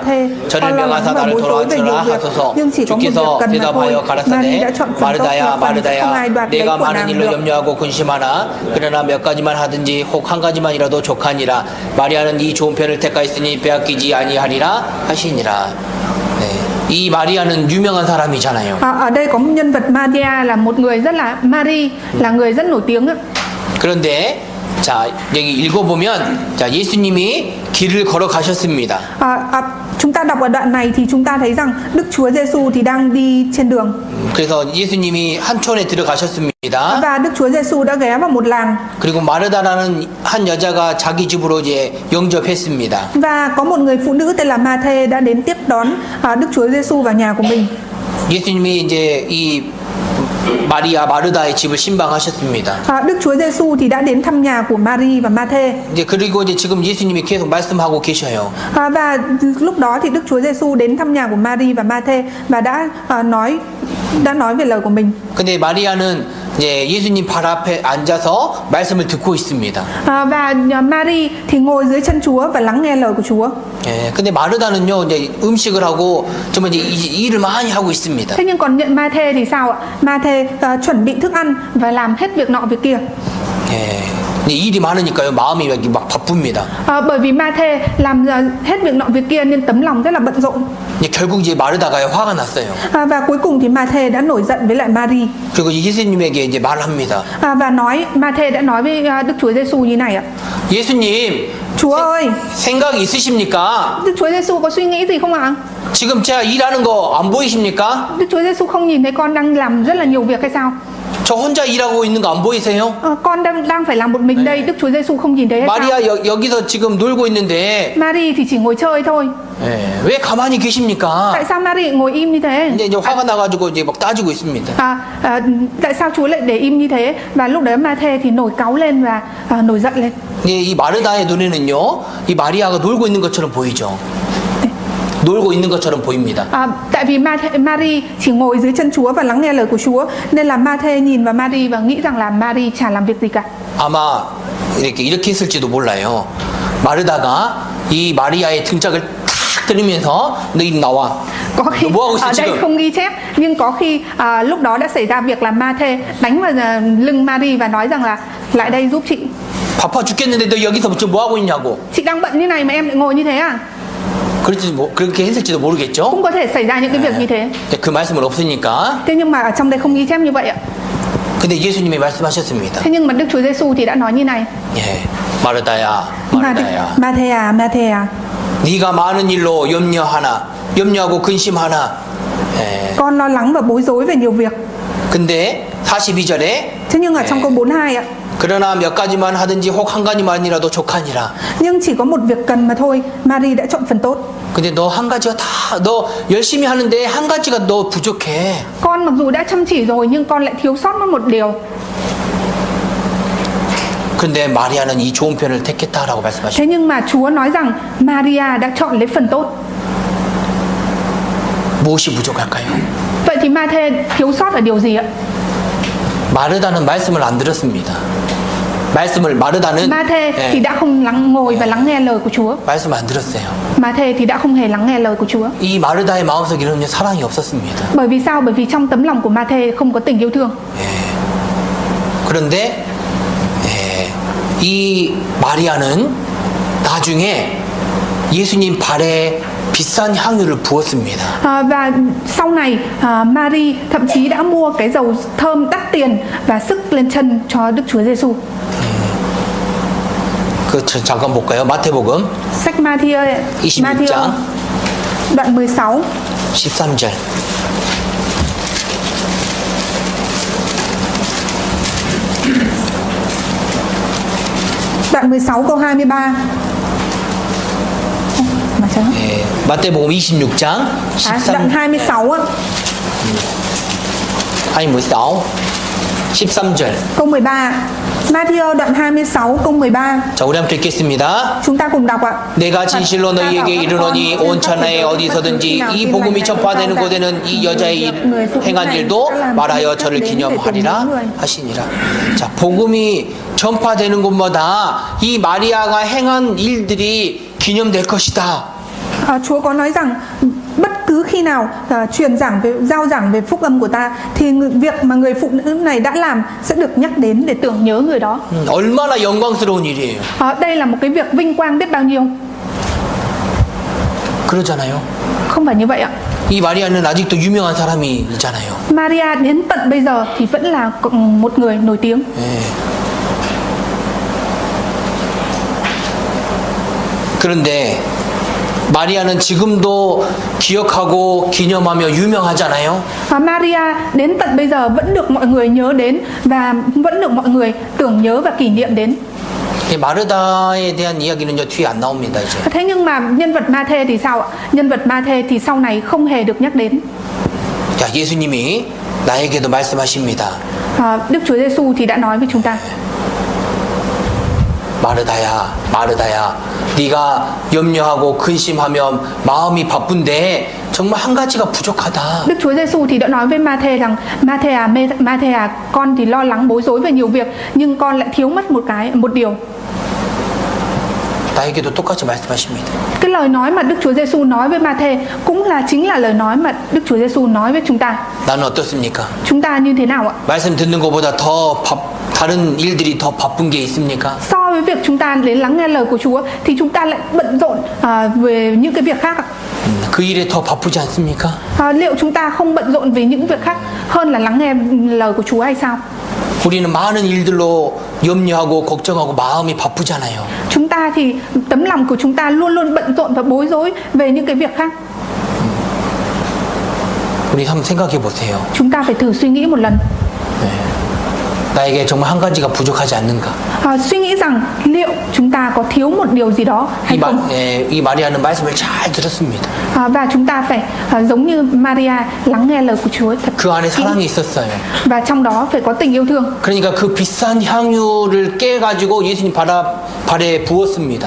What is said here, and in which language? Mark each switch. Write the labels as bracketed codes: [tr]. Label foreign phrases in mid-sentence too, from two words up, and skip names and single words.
[ko] 저를 명하사 나를 돌아오라 하소서. 주께서 대답하여 가라사대 마르다야 내가 많은 일로 염려하고 근심하나 그러나 몇 가지만 하든지 혹 한 가지만이라도 족하니라. 마리아는 이 좋은 편을 택하였으니 빼앗기지 아니하리라 하시니라. 이 마리아는 유명한 사람이잖아요. [vi] Ở đây có nhân vật Maria là một người rất là Mary là người rất nổi tiếng. [ko] 그런데 자 여기 읽어보면 자 예수님이 길을 걸어가셨습니다. [vi] Chúng ta đọc ở đoạn này thì chúng ta thấy rằng Đức Chúa Giêsu thì đang đi trên đường. [ko] 그래서 예수님이 한촌에 들어가셨습니다. [vi] Và Đức Chúa Giêsu đã ghé vào một làng. [ko] 그리고 마르다라는 한 여자가 자기 집으로 이제 영접했습니다. [vi] Và có một người phụ nữ tên là Ma-thê đã đến tiếp đón Đức Chúa Giêsu vào nhà của mình. [ko] 예수님이 이제 이 마리아 마르다의 집을 신방하셨습니다. [vi] Đức Chúa Giêsu thì đã đến thăm nhà của Mary và Ma-thê. [ko] 이제 그리고 이제 지금 예수님이 계속 말씀하고 계셔요. [vi] Và lúc đó thì Đức Chúa Giêsu đến thăm nhà của Mary và Ma-thê và đã nói về lời của mình. [ko] 근데 마리아는 이제 예수님 발 앞에 앉아서 말씀을 듣고 있습니다. [vi] Và Mary thì ngồi dưới chân Chúa và lắng nghe lời của Chúa. [ko] 예, 근데 마르다는요 이제 음식을 하고 정말 이제 일을 많이 하고 있습니다. [vi] Thế nhưng còn nhận Ma-thê thì sao ạ? Ma-thê chuẩn bị thức ăn và làm hết việc nọ việc kia. [ko] 예, 근데 일이 많으니까요. 마음이 막 바쁩니다. [vi] Bởi vì Ma-thê làm hết việc nọ việc kia nên tấm lòng rất là bận rộn. [ko] 결국 이제 마르다가 화가 났어요. [vi] Và cuối cùng thì Ma-thê đã nổi giận với lại Mary. [ko] 그리고 예수님에게 이제 말합니다. [vi] Và Ma-thê đã nói với Đức Chúa Giêsu như này ạ. [ko] 예수님, [vi] Chúa ơi, [ko] 생각 있으십니까? [vi] Đức Chúa Giêsu có suy nghĩ gì không ạ? [ko] 지금 제가 일하는 거 안 보이십니까? [vi] Đức Chúa Giêsu không nhìn thấy con đang làm rất là nhiều việc hay sao? [ko] 저 혼자 일하고 있는 거 안 보이세요? [vi] Con đang phải làm một mình đây, Đức Chúa Giêsu không nhìn thấy hay sao? [ko] 마리아 여기서 지금 놀고 있는데 [vi] Mary thì chỉ ngồi chơi thôi. [ko] 왜 가만히 계십니까? [vi] Tại sao Mary ngồi im như thế? [ko] 이제 화가 나가지고 이제 막 따지고 있습니다. [vi] Tại sao Chúa lại để im như thế? Và lúc đấy Ma-thê thì nổi cáu lên và nổi giận lên. [ko] 이 마르다의 눈에는요, 이 마리아가 놀고 있는 것처럼 보이죠. 놀고 있는 것처럼 보입니다. [vi] Tại vì Mary chỉ ngồi dưới chân Chúa và lắng nghe lời của Chúa, nên là Ma-thê nhìn vào Mary và nghĩ rằng là Mary chả làm việc gì cả. [ko] 아마 이렇게 했을지도 몰라요. 마르다가 이 마리아의 등짝을 탁 때리면서 너 이리 나와. [vi] Có khi [ko] 뭐 하고 있어, [vi] ở đây [ko] 지금? [vi] không ghi chép, nhưng có khi lúc đó đã xảy ra việc là Ma-thê đánh vào lưng Mary và nói rằng là lại đây giúp chị. [ko] 바빠 죽겠는데 너 여기서 지금 뭐 하고 있냐고. [vi] Chị đang bận như này mà em lại ngồi như thế à? [ko] 그렇게 했을지도 모르겠죠. [vi] Cũng có thể xảy ra những cái việc như thế. [ko] 그 말씀은 없으니까. [vi] Thế nhưng mà ở trong đây không ghi chép như vậy ạ. [ko] 근데 예수님이 말씀하셨습니다. [vi] Thế nhưng mà Đức Chúa Giêsu thì đã nói như này. [ko] 마르다야, 마르다야. [vi] Ma-thê à. [ko] 네가 많은 일로 염려하고 근심하나. [vi] Con lo lắng và bối rối về nhiều việc. [ko] 근데 42절에 [vi] Thế nhưng ở trong câu 42 ạ. [ko] 그러나 몇 가지만 하든지 혹 한 가지만이라도 족하니라. [vi] Nhưng chỉ có một việc cần mà thôi, Mary đã chọn phần tốt. [ko] 근데 너 한 가지가 너 열심히 하는데 한 가지가 너 부족해. [vi] Con mặc dù đã chăm chỉ rồi nhưng con lại thiếu sót một điều. [ko] 근데 마리아는 이 좋은 편을 택했다라고 말씀하십니다. [vi] Thế nhưng mà Chúa nói rằng Maria đã chọn lấy phần tốt. [ko] 무엇이 부족할까요? [vi] Vậy thì Ma-thê thiếu sót ở điều gì ạ? [ko] 마르다는 말씀을 안 들었습니다. 마르다는 [vi] Ma-thê thì đã không ngồi và lắng nghe lời của Chúa. [ko] 말씀 안 들었어요. [vi] Ma-thê thì đã không hề lắng nghe lời của Chúa. [ko] 이 마르다의 마음속에는 사랑이 없었습니다. [vi] Bởi vì sao? Bởi vì trong tấm lòng của Ma-thê không có tình yêu thương. [ko] 그런데 이 마리아는 나중에 예수님 발에 비싼 향유를 부었습니다. [vi] Và sau này Mary thậm chí đã mua cái dầu thơm đắt tiền và sức lên chân cho Đức Chúa Giêsu. [ko] 잠깐 볼까요? 마태복음 [vi] Sách Matthew [ko] 26장 [vi] đoạn 16 [ko] 13절. [vi] đoạn 16 câu 23. [ko] 마태복음 26장 13. [vi] Đoạn 26 á. [ko] 아니 16. 13절. [vi] Câu 13. Matthew đoạn 26 câu 13. [ko] 자, 우리 함께 읽겠습니다. [vi] Chúng ta cùng đọc ạ. [ko] 내가 진실로 너희에게 이르노니 온 천하에 어디서든지 이 복음이 전파되는 곳에는 이 여자의 행한 일도 말하여 저를 기념하리라 하시니라. 자, 복음이 전파되는 곳마다 이 마리아가 행한 일들이 기념될 것이다. [vi] Chúa có nói rằng bất cứ khi nào giao giảng về phúc âm của ta thì việc mà người phụ nữ này đã làm sẽ được nhắc đến để tưởng nhớ người đó. [ko] 얼마나 영광스러운 일이에요. [vi] Đây là một cái việc vinh quang biết bao nhiêu. [ko] 그러잖아요. [vi] Không phải như vậy ạ. [ko] 이 마리아는 아직도 유명한 사람이 있잖아요. [vi] Maria đến tận bây giờ thì vẫn là một người nổi tiếng. [ko] 그런데 마리아는 지금도 기억하고 기념하며 유명하잖아요. [vi] Maria đến tận bây giờ vẫn được mọi người nhớ đến và vẫn được mọi người tưởng nhớ và kỷ niệm đến. [ko] 마르다에 대한 이야기는요 뒤에 안 나옵니다 이제. [vi] Thế nhưng mà nhân vật Ma-thê thì sao ạ? Nhân vật Ma-thê thì sau này không hề được nhắc đến. [ko] 자, 예수님이 나에게도 말씀하십니다. [vi] Đức Chúa Giêsu thì đã nói với chúng ta. [ko] 마르다야, 네가 염려하고 근심하며 마음이 바쁜데 정말 한 가지가 부족하다. [vi] Đức Chúa Giêsu thì đã nói với Ma-thê rằng Ma-thê à, con thì lo lắng bối rối về nhiều việc nhưng con lại thiếu mất một điều. [ko] 나에게도 똑같이 말씀하십니다. [vi] Cái lời nói mà Đức Chúa Giêsu nói với Ma-thê cũng chính là lời nói mà Đức Chúa Giêsu nói với chúng ta. [ko] 나는 어떻습니까? [vi] Chúng ta như thế nào ạ? [ko] 말씀 듣는 것보다 다른 일들이 더 바쁜 게 있습니까? [vi] So với việc chúng ta đến lắng nghe lời của Chúa thì chúng ta lại bận rộn về những cái việc khác ạ. [ko] 그 일에 더 바쁘지 않습니까? [vi] Liệu chúng ta không bận rộn về những việc khác hơn là lắng nghe lời của Chúa hay sao? [ko] 우리는 많은 일들로 염려하고 걱정하고 마음이 바쁘잖아요. [vi] Chúng ta thì tấm lòng của chúng ta luôn luôn bận rộn và bối rối về những cái việc khác. [ko] 우리 한번 생각해 보세요. [vi] Chúng ta phải thử suy nghĩ một lần. [ko] 나에게 정말 한 가지가 부족하지 않는가? [vi] Suy nghĩ rằng liệu chúng ta có thiếu một điều gì đó hay không? [ko] 이 마리아는 말씀을 잘 들었습니다. [vi] Và chúng ta phải giống như Maria lắng nghe lời của Chúa thật [ko] 그 안에 [vi] kỹ. [ko] 사랑이 있었어요. [vi] Và trong đó phải có tình yêu thương. [ko] 그러니까 그 비싼 향유를 깨가지고 예수님 발에 부었습니다.